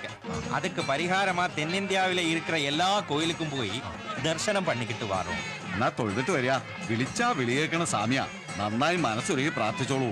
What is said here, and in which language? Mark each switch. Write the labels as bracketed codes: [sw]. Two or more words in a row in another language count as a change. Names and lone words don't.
[ta] அதுக்கு பரிகாரமா தென்னிந்தியாவில இருக்கிற எல்லா கோயிலுக்கும் போய் தரிசனம் பண்ணிக்கிட்டு வரோம். [ml] എന്നാ തൊഴുതിട്ട് വരിക. വിളിച്ചാ വിളിയേക്കണ സാമ്യ. നന്നായി മനസ്സൊരുക്കി പ്രാർത്ഥിച്ചോളൂ.